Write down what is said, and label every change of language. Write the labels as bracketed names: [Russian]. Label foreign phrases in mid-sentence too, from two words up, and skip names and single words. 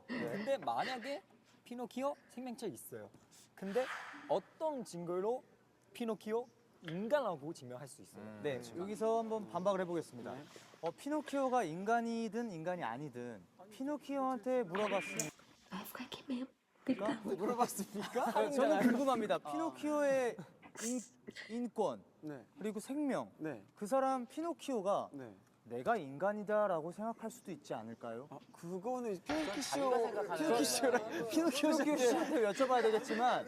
[Korean] 근데 만약에 피노키오 생명체 있어요. 근데 어떤 증거로 피노키오 인간이라고 증명할 수 있어요? 네, 여기서 한번 반박을 해보겠습니다. 피노키오가 인간이든 인간이 아니든 피노키오한테 물어봤으니까 [Portuguese] Vai ficar aqui mesmo. Gritando. [Korean] 물어봤습니까? 저는 궁금합니다. 피노키오의 인권 네. 그리고 생명 네. 그 사람 피노키오가 네. 내가 인간이다라고 생각할 수도 있지 않을까요? 그거는 자기가 피노키오한테 여쭤봐야 되겠지만